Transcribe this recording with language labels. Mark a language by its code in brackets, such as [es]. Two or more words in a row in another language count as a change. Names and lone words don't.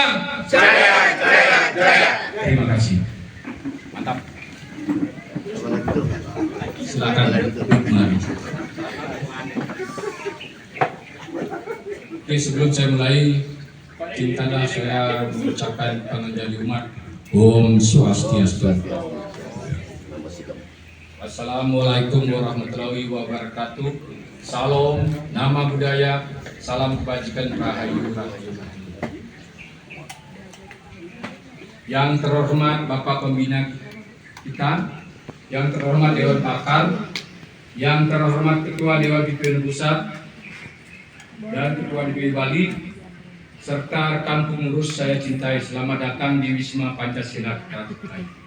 [id] Jaya, jaya, jaya. Terima kasih. Mantap. Silakan mari. Oke, sebelum saya mulai, cintalah saya mengucapkan penganjali umat. [ban] Om Swastiastu. [ar] Assalamualaikum warahmatullahi wabarakatuh. [id] Salam, nama budaya, salam kebajikan, [ban] rahayu, rahayu. [id] Yang terhormat Bapak Pembina kita, yang terhormat Dewan Pakar, yang terhormat Ketua Dewan Pimpinan Pusat dan Ketua DPD Bali, serta rekan pengurus saya cintai, selamat datang di Wisma Pancasila Keraton.